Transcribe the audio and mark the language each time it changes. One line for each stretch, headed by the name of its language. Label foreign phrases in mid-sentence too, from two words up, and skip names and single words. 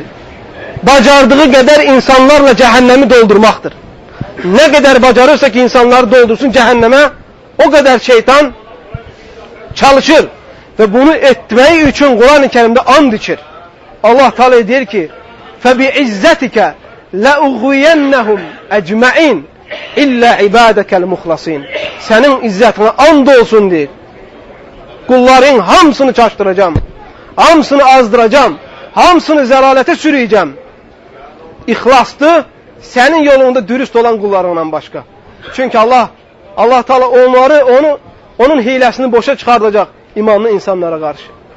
Azerbaijani: Bacardığı qədər insanlarla cəhənnəmi doldurmaqdır. Nə qədər bacarırsa ki, insanları doldursun cəhənnəmə, o qədər şeytan çalışır. Və bunu etməyi üçün Quran-ı Kərimdə and içir. Allah Teala deyir ki,
Arabic: فَبِعِزَّتِكَ لَأُغْوِيَنَّهُمْ أَجْمَعِينَ إلا عبادك المخلصين.
Azerbaijani: Sənin izzətinə and olsun deyir. Qulların hamısını çaşdıracam, hamısını azdıracam, hamısını zəlalətə sürüyəcəm. İxlaslı, sənin yolunda dürüst olan qullarından başqa. Çünki Allah Teala onun hiləsini boşa çıxardacaq imanlı insanlara qarşı.